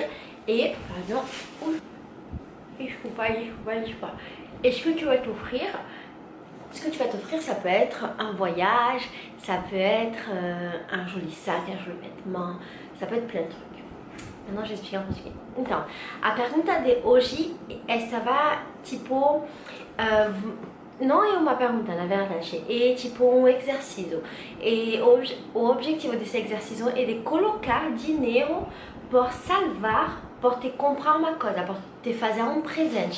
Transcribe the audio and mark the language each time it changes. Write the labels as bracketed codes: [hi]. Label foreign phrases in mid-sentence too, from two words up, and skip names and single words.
[fr] Et par exemple, et ce que tu vas t'offrir. Ce que tu vas t'offrir, ça peut être un voyage, ça peut être un joli sac, un joli vêtement, ça peut être plein de trucs. Maintenant, je vais expliquer en português. [pt] Então, a pergunta de hoje, essa vai tipo... não é uma pergunta, na verdade, é tipo um exercício. E o objetivo desse exercício é de colocar dinheiro por salvar, por te comprar uma coisa, por te fazer um presente.